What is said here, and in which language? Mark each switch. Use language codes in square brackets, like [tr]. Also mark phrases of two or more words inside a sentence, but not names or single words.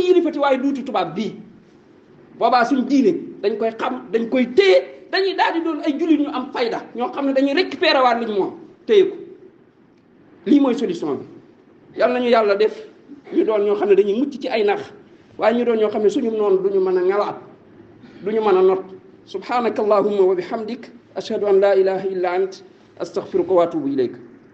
[wo] yilifati waaye duuti tubaab bii boobaa suñ diine dañ koy xam dañ koy téye dañuy daal di doon ay jullit ñu am fayda ñoo xam ne dañuy récupérer waat liñ moom téye ko lii mooy solution bi yal nañu yàlla def ñu doon ñoo xam ne dañuy mucc ci ay nax waaye ñu doon ñoo xam ne suñu noonu duñu mën a ngalaat duñu mën a not [ar] سبحانك اللهم وبحمدك أشهد أن لا إله إلا أنت أستغفرك وأتوب إليك